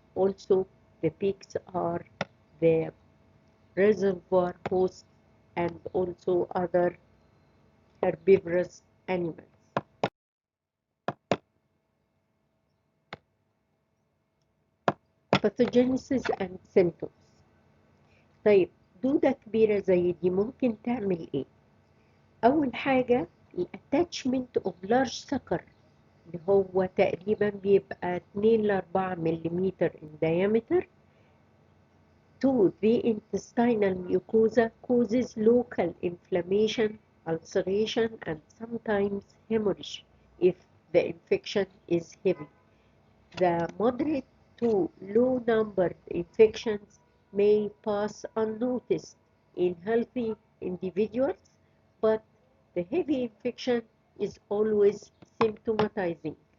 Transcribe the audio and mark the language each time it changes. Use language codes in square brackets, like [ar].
[en] Also, the pigs are the reservoir hosts and also other herbivorous animals. Pathogenesis and symptoms. [ar] طيب دودة كبيرة زي دي ممكن تعمل ايه؟ أول حاجة الاتاتشمنت اوف لارج سكر اللي هو تقريبا بيبقى 2 ل 4 ملم [en] in diameter to the intestinal mucosa causes local inflammation, ulceration, and sometimes hemorrhage if the infection is heavy. The moderate to low numbered infections may pass unnoticed in healthy individuals, but the heavy infection is always symptomatizing.